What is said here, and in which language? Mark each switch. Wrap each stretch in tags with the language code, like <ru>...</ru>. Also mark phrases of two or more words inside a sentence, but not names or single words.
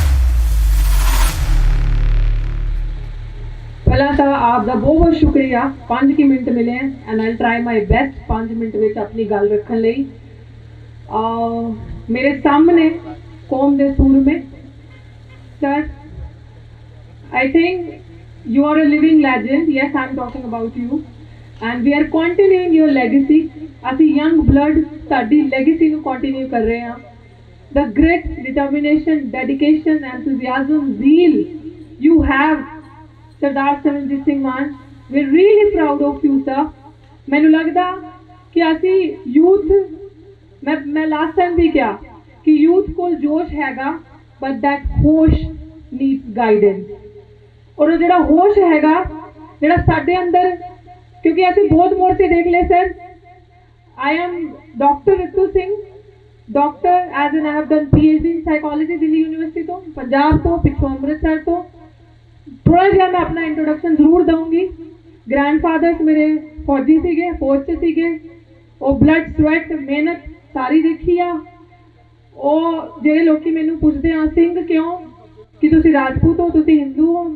<pa>ਪਹਿਲਾਂ ਤਾਂ ਆਪ ਦਾ ਬਹੁਤ ਬਹੁਤ ਸ਼ੁਕਰੀਆ, 5 ਮਿੰਟ ਮਿਲੇ</pa> <en>and I try my best</en> <pa>5 ਮਿੰਟ ਵਿੱਚ ਆਪਣੀ ਗੱਲ ਰੱਖਣ ਲਈ। ਮੇਰੇ ਸਾਹਮਣੇ ਕੌਮ ਦੇ ਸੂਰਮੇ ਸਰ,</pa> <en>I think you are a living legend. Yes, I'm talking about you. And we are continuing your legacy.</en> <pa>ਅਸੀਂ</pa> <en>young blood</en> <pa>ਤੁਹਾਡੀ legacy ਨੂੰ continue ਕਰ ਰਹੇ ਹਾਂ।</pa> <en>The grit, determination, dedication, enthusiasm, zeal you have, ਸਰਦਾਰ ਸਿਮਰਨਜੀਤ ਸਿੰਘ ਮਾਨ, we're really proud of you, sir.</en> <pa>ਮੈਨੂੰ ਲੱਗਦਾ ਕਿ ਅਸੀਂ youth, ਮੈਂ</pa> <en>last time</en> <pa>ਵੀ ਕਿਹਾ ਕਿ youth ਕੋਲ ਜੋਸ਼ ਹੈਗਾ,</pa> <en>but that ਹੋਸ਼ needs guidance.</en> <pa>ਔਰ ਉਹ ਜਿਹੜਾ ਹੋਸ਼ ਹੈਗਾ, ਜਿਹੜਾ ਸਾਡੇ ਅੰਦਰ, ਕਿਉਂਕਿ ਅਸੀਂ ਬਹੁਤ ਮੋਰਚੇ ਦੇਖ ਲਏ ਸਰ।</pa> <en>I am Dr. Ritu Singh, doctor as in I have done PhD in psychology</en> <pa>ਦਿੱਲੀ ਯੂਨੀਵਰਸਿਟੀ ਤੋਂ, ਪੰਜਾਬ ਤੋਂ, ਪਿੱਛੋਂ ਅੰਮ੍ਰਿਤਸਰ ਤੋਂ। ਥੋੜਾ ਜਿਹਾ ਮੈਂ ਆਪਣਾ ਇੰਟਰੋਡਕਸ਼ਨ ਜ਼ਰੂਰ ਦਊਂਗੀ। ਗ੍ਰੈਂਡਫਾਦਰਸ ਮੇਰੇ ਫੌਜੀ ਸੀਗੇ, ਫੌਜ 'ਚ ਸੀਗੇ। ਉਹ</pa> <en>blood sweat</en> <pa>ਮਿਹਨਤ ਸਾਰੀ ਦੇਖੀ ਆ। ਉਹ ਜਿਹੜੇ ਲੋਕੀ ਮੈਨੂੰ ਪੁੱਛਦੇ ਆ ਸਿੰਘ ਕਿਉਂ, ਕਿ ਤੁਸੀਂ ਰਾਜਪੂਤ ਹੋ, ਤੁਸੀਂ ਹਿੰਦੂ ਹੋ।</pa>